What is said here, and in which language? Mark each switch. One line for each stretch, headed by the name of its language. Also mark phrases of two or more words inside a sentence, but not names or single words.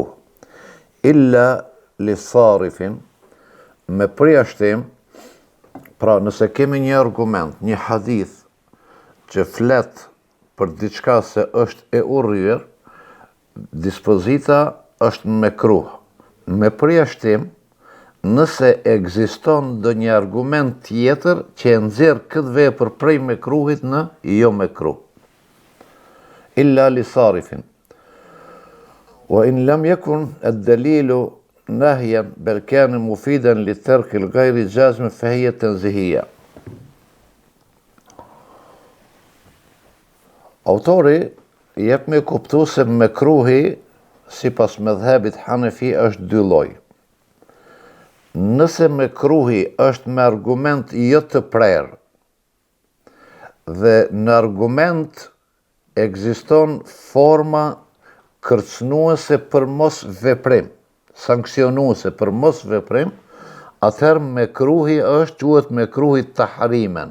Arabic: إلا لصارف,
Albanian: me përjashtim, pra nëse kemi një argument, një hadith që flet për diçka se është e urryer, dispozita është mekruh. Me përjashtim, nëse ekziston ndonjë argument tjetër që e nxjerr këtë vepër prej mekruhit në jo mekruh.
Arabic: إلا لصارف وإن لم يكن الدليل نهيا بل كان مفيدا لترك الغير جازم فهي تنزيهية.
Albanian: Autori jep me kuptu se mekruhi sipas mëdhhabit Hanefi është dy lloj. Nëse mekruhi është me argument jo të prerë dhe në argument ekziston forma kërcënuese për mos veprim, sanksionuese për mos veprim, atëherë mekruhi quhet mekruhi tahrimen.